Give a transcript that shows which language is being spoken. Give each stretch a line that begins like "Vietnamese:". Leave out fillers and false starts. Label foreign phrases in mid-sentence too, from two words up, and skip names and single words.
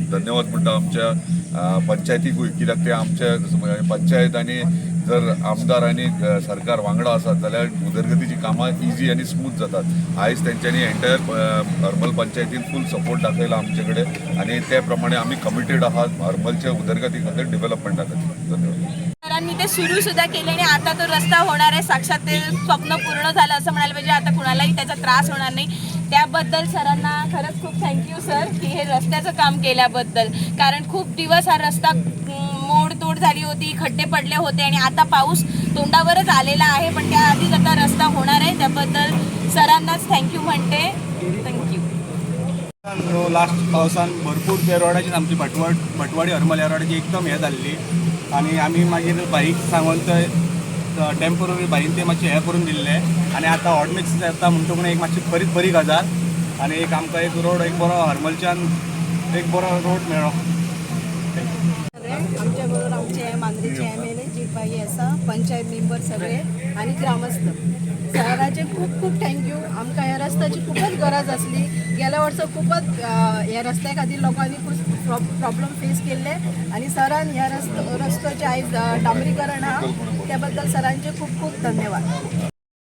Konkani: धन्यवाद म्हणटा आमच्या पंचायतीकूय, कित्याक ते आमच्या पंचायत आनी जर आमदार आनी सरकार वांगडा आसात जाल्यार उदरगतीची कामां इजी आनी स्मूथ जातात. आयज तेंच्यांनी एंटायर हरमल पंचायतीन
English: full support
Konkani: दाखयला आमचे कडेन आणि त्या प्रमाणे आमी कमिटेड आहात हरमलच्या उदरगती खातीर, डेव्हलपमेंटा खातीर. धन्यवाद.
Marathi: सरांनी ते सुरू सुद्धा केले आणि आता तो रस्ता होणार आहे, साक्षात ते स्वप्न पूर्ण झालं असं म्हणायला पाहिजे. आता कुणालाही त्याचा त्रास होणार नाही. त्याबद्दल सरांना खरंच खूप थँक्यू सर, की हे रस्त्याचं काम केल्याबद्दल, कारण खूप दिवस हा रस्ता मोडतोड झाली होती, खड्डे पडले होते आणि आता पाऊस तोंडावरच आलेला आहे. पण त्याआधीच आता रस्ता होणार आहे, त्याबद्दल सरांनाच थँक्यू म्हणते. थँक्यू.
Konkani: लास्ट पावसान भरपूर त्या रोडाची आमची भटवाडी हरमल ह्या रोडाची एकदम हे जाल्ली आणि आमी मागीर बाईक सांगून थंय टेम्पररी बाईन ते मातशें हें करून दिल्ले आणि आतां
English: hot mix
Konkani: जाता म्हणटकूच एक मातशी बरी गजाल आणि एक आमकां एक रोड एक बरो हरमलच्यान एक बरो रोड मेळ्ळो. आमच्या बरोबर आमचे मांद्रेचे MLA जीबाई आसा, पंचायत मेंबर सगळे आणि ग्रामस्थ. सराचे खूप खूप थँक्यू. आमकां ह्या रस्त्याची खूपच गरज असली. गेल्या वर्सा खूपच ह्या रस्त्या खातीर लोकांनी खूप
English: problem face
Konkani: केले आणि सरान ह्या रस्त्याचे आयज डांबरीकरण आहा, त्याबद्दल सरांचे खूप खूप धन्यवाद.